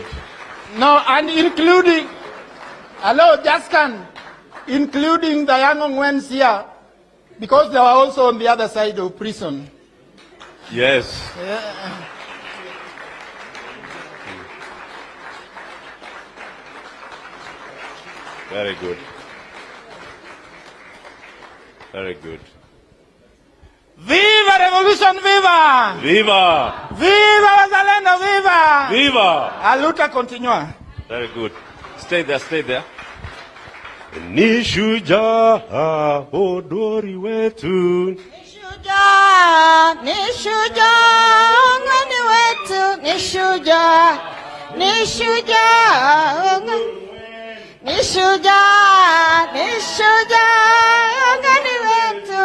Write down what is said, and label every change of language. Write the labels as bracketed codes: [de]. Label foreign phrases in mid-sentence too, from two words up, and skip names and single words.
[en] No, and including, hello, Jaskan, including the young ones here, because they were also on the other side of prison. Yes. Yeah. Very good. Very good. Viva Revolution, viva! Viva! Viva Wazalendo, viva! Viva! [pt] A luta continua. [en] Very good. Stay there, stay there. [sw] Ni shujaa hodari wetu. Ni shujaa ngani wetu. Ni shujaa ngani wetu.